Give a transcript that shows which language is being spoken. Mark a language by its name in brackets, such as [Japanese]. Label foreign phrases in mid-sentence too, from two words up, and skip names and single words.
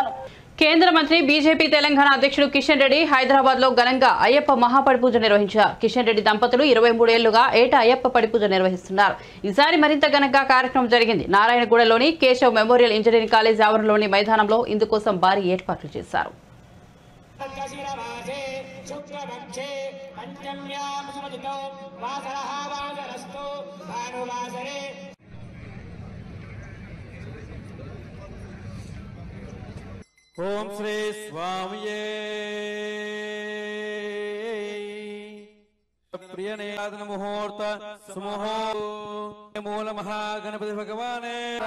[Telugu] కేంద్ర మంత్రి మంత్రి బీజేపీ తెలంగాణ అధ్యక్షుడు కిషన్ రెడ్డి హైదరాబాద్ లో ఘనంగా అయ్యప్ప మహాపడి పూజ నిర్వహించారు. కిషన్ రెడ్డి దంపతులు 23 ఏళ్లుగా ఏటా అయ్యప్ప పడి పూజ నిర్వహిస్తున్నారు. ఈసారి మరింత ఘనంగా కార్యక్రమం జరిగింది. నారాయణగూడలోని కేశవ్ మెమోరియల్ ఇంజనీరింగ్ కాలేజ్ ఆవరణలోని మైదానంలో ఇందుకోసం భారీ ఏర్పాట్లు చేశారు. [Sanskrit] ओम श्री स्वामिये प्रियनेदन मुहूर्त सुमुहूर्त मूल महागणपति भगवाने